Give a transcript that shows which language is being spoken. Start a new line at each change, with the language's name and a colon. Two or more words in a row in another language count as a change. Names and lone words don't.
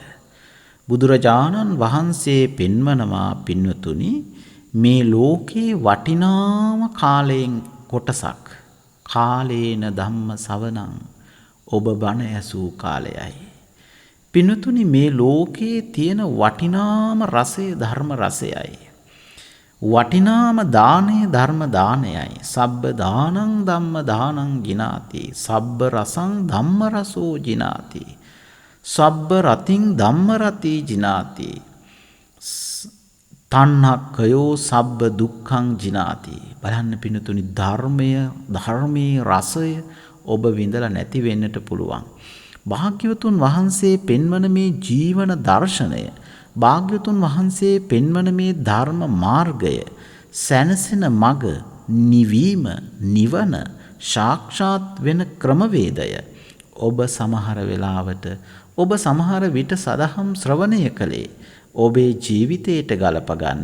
Sinhala: බුදුරජාණන් වහන්සේ පෙන්වනවා පින්වතුනි මේ ලෝකේ වටිනාම කාලයෙන් කොටසක්
Pali: කාලේන ධම්ම සවණං
Sinhala: ඔබ බණ ඇසූ කාලයයි. පින්වතුනි මේ ලෝකේ තියෙන වටිනාම රසය ධර්ම රසයයි. වටිනාම දානය ධර්ම දානයයි.
Pali: සබ්බ දානං ධම්ම දානං ජිනාති. සබ්බ රසං ධම්ම රසෝ ජිනාති. සබ්බ රතින් ධම්ම රති ජිනාති. තණ්හක්ඛයෝ සබ්බ දුක්ඛං ජිනාති.
Sinhala: බලන්න පින්තුනි ධර්මයේ රසය ඔබ විඳලා නැති වෙන්නට පුළුවන්. භාග්‍යවතුන් වහන්සේ පෙන්වන මේ ජීවන දර්ශනය භාග්‍යවතුන් වහන්සේ පෙන්වන මේ ධර්ම මාර්ගය සැනසෙන මඟ නිවීම නිවන සාක්ෂාත් වෙන ක්‍රමවේදය ඔබ සමහර වෙලාවට ඔබ සමහර විට සදහම් ශ්‍රවණය කළේ ඔබේ ජීවිතයට ගලප ගන්න.